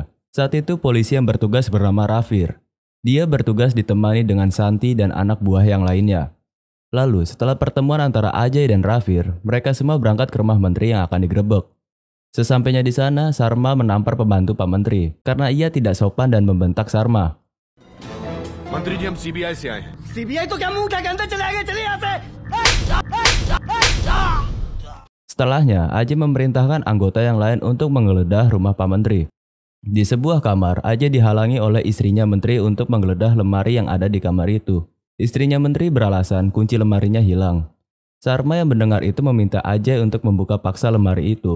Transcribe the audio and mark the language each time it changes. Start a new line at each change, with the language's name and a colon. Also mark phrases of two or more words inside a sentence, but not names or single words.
Indonesian: Saat itu polisi yang bertugas bernama Rafir. Dia bertugas ditemani dengan Santi dan anak buah yang lainnya. Lalu setelah pertemuan antara Ajay dan Rafir, mereka semua berangkat ke rumah menteri yang akan digerebek. Sesampainya di sana, Sharma menampar pembantu Pak Menteri karena ia tidak sopan dan membentak Sharma.
Hindi: मंत्री जी हम सीबीआई से आए हैं। सीबीआई तो क्या मुंह उठा के अंदर चले आएंगे, चलिए यहाँ से।
Indonesian: Setelahnya, Ajay memerintahkan anggota yang lain untuk menggeledah rumah Pak Menteri. Di sebuah kamar, Ajay dihalangi oleh istrinya Menteri untuk menggeledah lemari yang ada di kamar itu. Istrinya Menteri beralasan kunci lemarinya hilang. Sharma yang mendengar itu meminta Ajay untuk membuka paksa lemari itu.